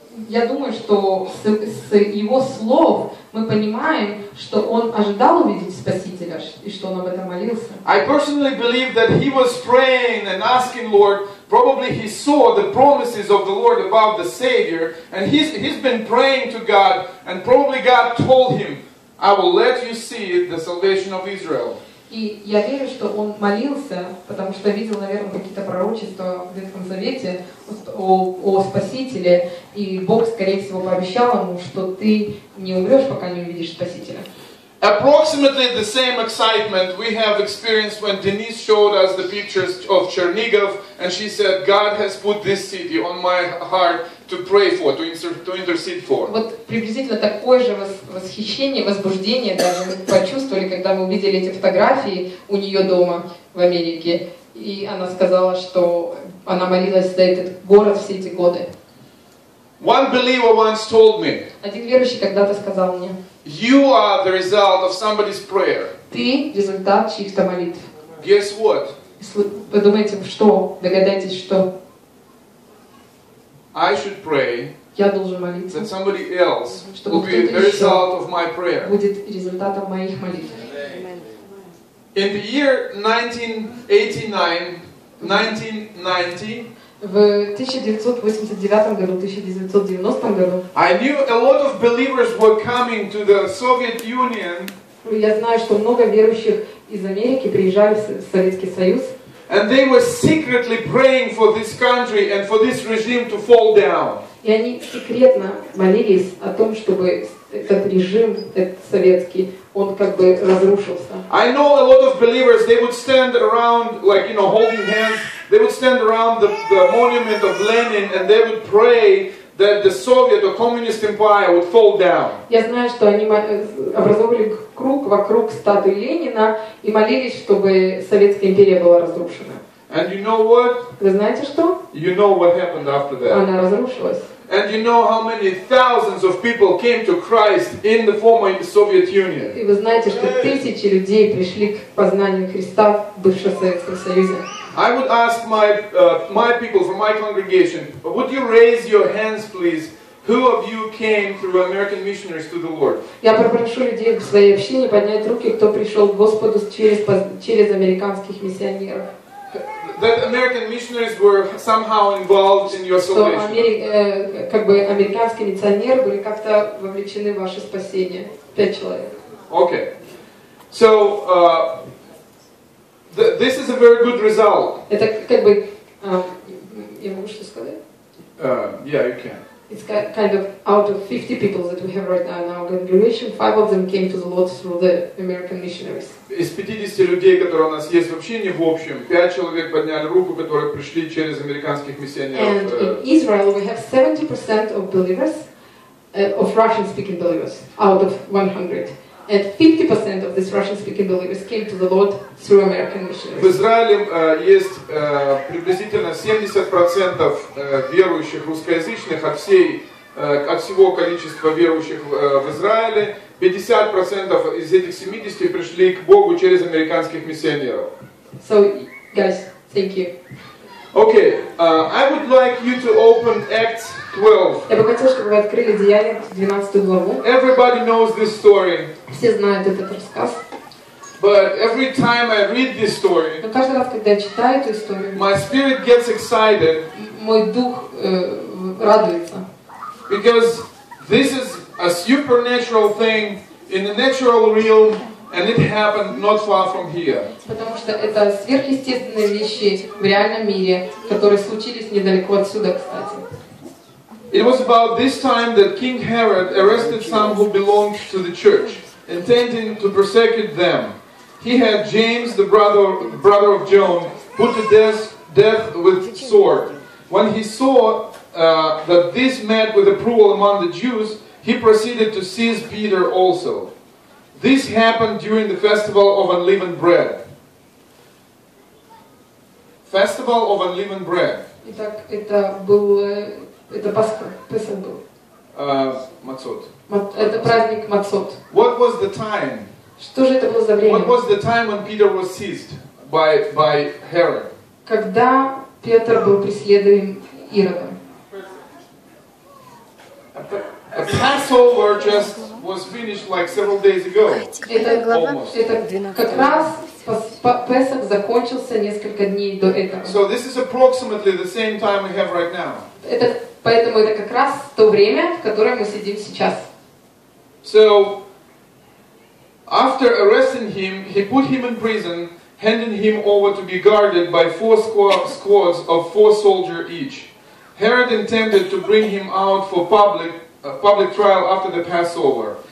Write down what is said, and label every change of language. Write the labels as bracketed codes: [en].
[ru] Я думаю, что с его слов мы понимаем, что он ожидал увидеть Спасителя и что он об этом молился. [en] I personally believe that he was praying and asking Lord. Probably he saw the promises of the Lord about the Savior, and he's been praying to God, and probably God told him, "I will let you see the salvation of Israel." [ru] И я верю, что он молился, потому что видел, наверное, какие-то пророчества в Ветхом Завете о Спасителе, и Бог, скорее всего, пообещал ему, что ты не умрешь, пока не увидишь Спасителя. [en] Approximately the same excitement we have experienced when Denise showed us the pictures of Chernigov, and she said, "God has put this city on my heart to pray for, to intercede for." [ru] Вот приблизительно такое же восхищение, возбуждение даже мы почувствовали, когда мы увидели эти фотографии у нее дома в Америке. И она сказала, что она молилась за этот город все эти годы. [en] One believer once told me, [ru] Один верующий когда-то сказал мне: [en] "You are the result of somebody's prayer." [ru] ты результат чьих-то молитв. [en] Guess what? [ru] Вы думаете, что? Догадайтесь, что? [en] I should pray [ru] Я должен молиться, [en] that somebody else [ru] чтобы [en] will be [ru] кто-то [en] the [ru] еще [en] result of my prayer. [ru] будет результатом моих молитв. [en] In the year 1990, [ru] В 1989 году, 1990 году [en] I knew a lot of believers were coming to the Soviet Union, [ru] я знаю, что много верующих из Америки приезжали в Советский Союз, [en] and they were secretly praying for this country and for this regime to fall down. [ru] и они секретно молились о том, чтобы этот режим, этот советский, он как бы разрушился. [en] I know a lot of believers, they would stand around, like, holding hands, they would stand around the monument of Lenin, and they would pray that the Soviet or Communist Empire would fall down. [ru] Я знаю, что они образовали круг вокруг статуи Ленина и молились, чтобы Советская империя была разрушена. [en] And you know what? [ru] Вы знаете что? [en] You know what happened after that. [ru] Она разрушилась. [en] And you know how many thousands of people came to Christ in the former Soviet Union. [ru] И вы знаете, что тысячи людей пришли к познанию Христа в бывшем Советском Союзе. [en] I would ask my people from my congregation, would you raise your hands, please? Who of you came through American missionaries to the Lord? [ru] Я попрошу людей в своей общине поднять руки, кто пришел к Господу через американских миссионеров. [en] That American missionaries were somehow involved in your [ru] Что [en] salvation. [ru] как бы американские миссионеры были как-то вовлечены в ваше спасение. 5 человек. [en] Okay. So, this is a very good result. [ru] Это как бы, я могу что сказать? [en] Yeah, you can. It's kind of out of 50 people that we have right now in our congregation, 5 of them came to the Lord through the American missionaries. [ru] Из 50 людей, которые у нас есть в общине, в общем, 5 человек подняли руку, которые пришли через американских [en] And [ru] миссионеров. [en] in Israel we have 70% of believers, of Russian-speaking believers, out of 100. And 50% of these Russian-speaking believers came to the Lord through American [ru] В [en] missionaries. [ru] Израиле есть приблизительно 70% верующих русскоязычных от всего количества верующих в Израиле. 50% из этих 70 пришли к Богу через американских миссионеров. [en] So, guys, thank you. Okay, I would like you to open Acts 12. [ru] Я бы хотела, чтобы вы открыли Деяния 12 главу. [en] Everybody knows this story, [ru] Все знают этот рассказ. [en] but every time I read this story, [ru] Но каждый раз, когда я читаю эту историю, [en] my spirit gets excited [ru] мой дух радуется. [en] because this is a supernatural thing in the natural realm, and it happened not far from here. [ru] Потому что это сверхъестественные вещи в реальном мире, которые случились недалеко отсюда, кстати. [en] It was about this time that King Herod arrested some who belonged to the church, intending to persecute them. He had James, the brother of John, put to death with sword. When he saw that this met with approval among the Jews, he proceeded to seize Peter also. This happened during the festival of unleavened bread. Festival of unleavened bread. [ru] Итак, это Пасха, Песах был. [he] Matzot. [ru] Это праздник Мацот. [en] What was the time? [ru] Что же это было за время? [en] What was the time when Peter was seized by Herod? [ru] Когда Петр был преследуем Иродом. [en] A Passover just was finished like several days ago. [ru] Это как раз Песах закончился несколько дней до этого. [en] So this is approximately the same time we have right now. [ru] Поэтому это как раз то время, в котором мы сидим сейчас. [en] So after arresting him, he put him in prison, handing him over to be guarded by 4 squads of 4 soldiers each. Herod intended to bring him out for public trial after the Passover.